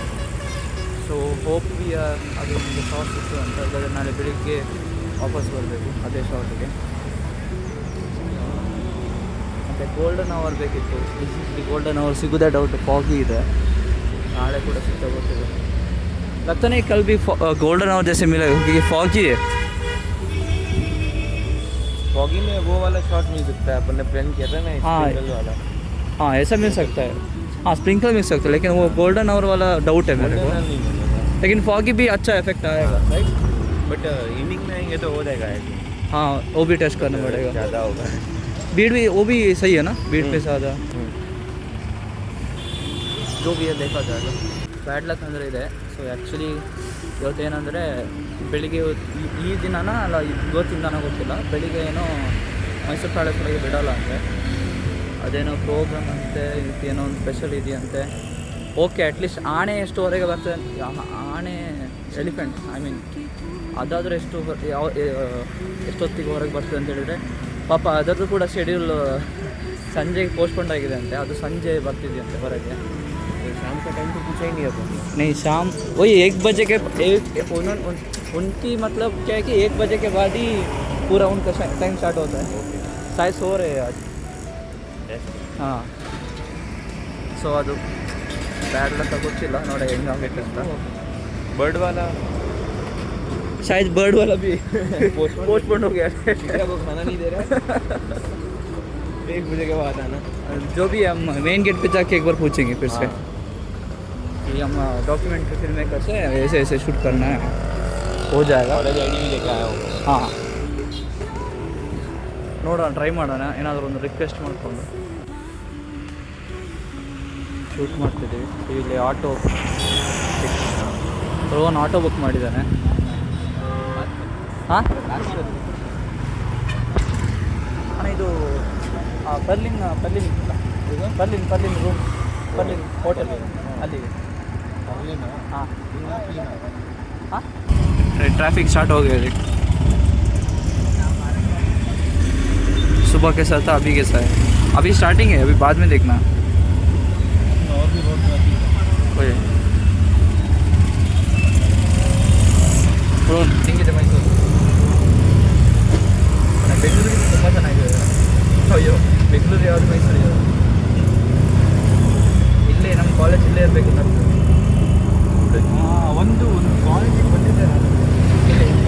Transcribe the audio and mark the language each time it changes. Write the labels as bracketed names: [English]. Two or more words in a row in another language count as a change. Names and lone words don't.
[English] so hope [Kannada] ಅದು ಒಂದು ಶಾರ್ಟ್ ಇತ್ತು ಅಂತ. ಇಲ್ಲಾಂದರೆ ನಾಳೆ ಬೆಳಿಗ್ಗೆ ವಾಪಸ್ ಬರಬೇಕು ಅದೇ ಶಾರ್ಟಿಗೆ. ಮತ್ತು [English] golden hour [Kannada] ಬೇಕಿತ್ತು. ಇಲ್ಲಿ [English] golden hour [Kannada] ಸಿಗೋದೇ ಡೌಟ್, ಫಾಗಿ ಇದೆ. ನಾಳೆ ಕೂಡ ಸಿಗ್ತಾ ಗೊತ್ತಿದೆ. [Hindi] लगता नहीं कल भी [English] golden hour [Hindi] जैसे मिला क्योंकि फॉगी है. फॉगी में वो वाला शॉट मिल सकता है, अपन ने प्लान किया था ना स्प्रिंकल वाला. हाँ ऐसा मिल सकता है. हाँ स्प्रिंकल मिल सकता है, लेकिन वो [English] golden hour [Hindi] वाला डाउट है मेरे को. लेकिन फॉगी भी अच्छा इफेक्ट आएगा राइट. [English] but evening [Hindi] में आएंगे तो हो जाएगा. हाँ वो भी टेस्ट करना पड़ेगा. ज़्यादा होगा. बीट भी वो भी सही है ना, बीट पे ज़्यादा जो भी है देखा जाएगा. [English] bad luck [Kannada] ಅಂದರೆ ಇದೆ. [English] so actually [Kannada] ಇವತ್ತೇನೆಂದರೆ ಬೆಳಿಗ್ಗೆ ಈ ದಿನನ ಅಲ್ಲ ಇವತ್ತಿಂದನೋ ಗೊತ್ತಿಲ್ಲ, ಬೆಳಿಗ್ಗೆ ಏನೋ ಮೈಸೂರು ಪ್ಯಾಲೇಸ್ ಒಳಗೆ ಬಿಡೋಲ್ಲ ಅಂದರೆ ಅದೇನೋ ಪ್ರೋಗ್ರಾಮ್ ಅಂತೆ, ಏನೋ ಒಂದು ಸ್ಪೆಷಲ್ ಇದೆಯಂತೆ. [English] okay at least [Kannada] ಆಣೆ ಎಷ್ಟುವರೆಗೆ ಬರ್ತದೆ, ಆಣೆ [English] elephant I mean [Kannada] ಅದಾದರೂ ಎಷ್ಟೊತ್ತಿಗೆ ಹೊರಗೆ ಬರ್ತದೆ ಅಂತ ಹೇಳಿದರೆ ಪಾಪ ಅದರದ್ದು ಕೂಡ ಶೆಡ್ಯೂಲ್ ಸಂಜೆಗೆ ಪೋಸ್ಟ್ಪೋಂಡ್ ಆಗಿದೆ ಅಂತೆ. ಅದು ಸಂಜೆ ಬರ್ತಿದೆಯಂತೆ ಹೊರಗೆ. [Hindi] शाम का टाइम तो पूछा ही नहीं अपन. नहीं शाम वही 1 बजे के उनकी मतलब क्या है कि 1 बजे के बाद ही पूरा उनका [English] time start [Hindi] होता है. शायद सो रहे हैं आज. हाँ [Kannada] ಸೊ ಅದು [English] bad luck [Kannada] ಗೊತ್ತಿಲ್ಲ, ನೋಡಿ ಹೆಂಗಾಗೈತೆ ಅಂತ. [Hindi] बर्ड वाला शायद बर्ड वाला भी पोस्टपोन हो गया. वो खाना नहीं दे रहा. 1 बजे के बाद आना. जो भी हम [English] main gate [Hindi] पे जाके एक बार पूछेंगे फिर से कि हम [English] documentary film maker [Hindi] से ऐसे ऐसे शूट करना है, हो जाएगा. [English] college ID [Hindi] भी लेके आया हूँ. [Kannada] ಹಾಂ ನೋಡೋಣ, ಟ್ರೈ ಮಾಡೋಣ. ಏನಾದರೂ ಒಂದು ರಿಕ್ವೆಸ್ಟ್ ಮಾಡಿಕೊಂಡು ಶೂಟ್ ಮಾಡ್ತಿದ್ದೀವಿ. ಇಲ್ಲಿ ಆಟೋ ರೋಹನ್ ಆಟೋ ಬುಕ್ ಮಾಡಿದ್ದಾನೆ. ಹಾಂ ಅಣ್ಣ ಇದು ಬರ್ಲಿನ್ ರೂಮ್, ಬರ್ಲಿನ್ ಹೋಟೆಲ್ ಅಲ್ಲಿಗೆ. [Hindi] हाँ हाँ [English] traffic start [Hindi] हो गया है. सुबह कैसा था अभी कैसा है? अभी स्टार्टिंग है, अभी बाद में देखना. और भी बहुत [Kannada] ಬ್ರೋನ್ ಹೆಂಗಿದೆ ಮೈಸೂರು? ಬೆಂಗಳೂರಿಗೆ ತುಂಬ ಚೆನ್ನಾಗಿದೆ. ಅಯ್ಯೋ ಬೆಂಗಳೂರು ಯಾವುದು ಮೈಸೂರು ಯಾವುದು? ಇಲ್ಲೇ ನಮ್ಮ ಕಾಲೇಜ್ ಇಲ್ಲೇ ಇರಬೇಕು ನಮ್ಮದು. ಒಂದು ಕಾಲೇಜಿಗೆ ಬಂದಿದ್ದೆ ನಾನು ಈಗ